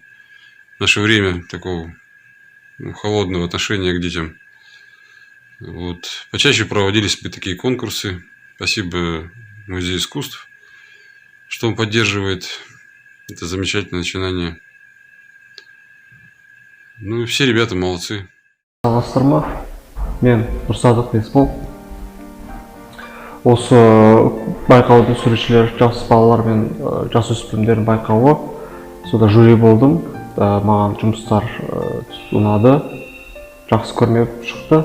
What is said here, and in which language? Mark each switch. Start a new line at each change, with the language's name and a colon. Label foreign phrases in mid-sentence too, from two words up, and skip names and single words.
Russian: В наше время такого холодного отношения к детям. Вот. Почаще проводились бы такие конкурсы. Спасибо Музею искусств, что он поддерживает это замечательное начинание. Ну и все ребята молодцы.
Kazakh: Саламатсыздар, мен Нұрсадық Есбол. Осы байқаудың суретшілері жас балалар мен жасөспірімдердің байқауы. Сода жюри болдым. Маған жұмыстар ұнады. Жақсы көрмеп шықты.